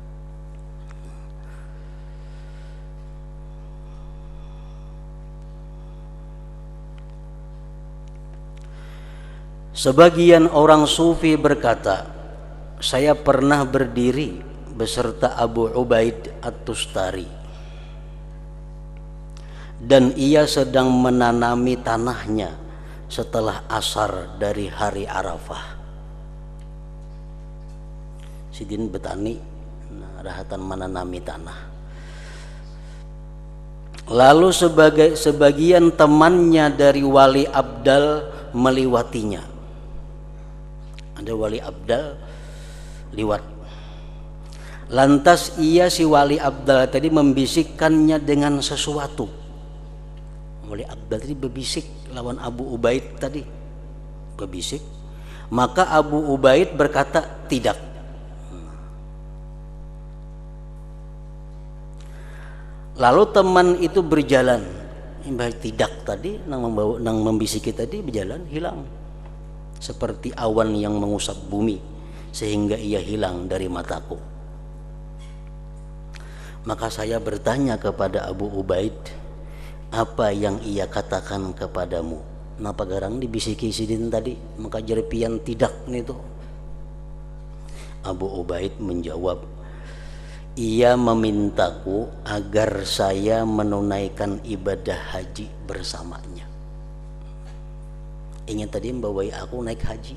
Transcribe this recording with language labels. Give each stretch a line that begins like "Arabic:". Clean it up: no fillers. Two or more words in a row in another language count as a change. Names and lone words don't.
Indonesian: Sebagian orang sufi berkata, saya pernah berdiri beserta Abu Ubaid At-Tustari dan ia sedang menanami tanahnya setelah asar dari hari Arafah.
Banjar: Sidin betani rahatan menanami tanah.
Indonesian: Lalu sebagian temannya dari wali abdal melewatinya.
Banjar: Ada wali abdal liwat.
Indonesian: Lantas ia si wali abdal tadi membisikkannya dengan sesuatu.
Banjar: Wali abdal tadi berbisik lawan Abu Ubaid tadi, berbisik.
Indonesian: Maka Abu Ubaid berkata tidak. Lalu teman itu berjalan, tidak tadi nang membisiki tadi berjalan hilang seperti awan yang mengusap bumi sehingga ia hilang dari mataku. Maka saya bertanya kepada Abu Ubaid, apa yang ia katakan kepadamu?
Banjar: Napa garang dibisiki sidin tadi?
Indonesian: Maka jerpian tidak itu. Abu Ubaid menjawab, ia memintaku agar saya menunaikan ibadah haji bersamanya.
Banjar: Ingin tadi membawai aku naik haji.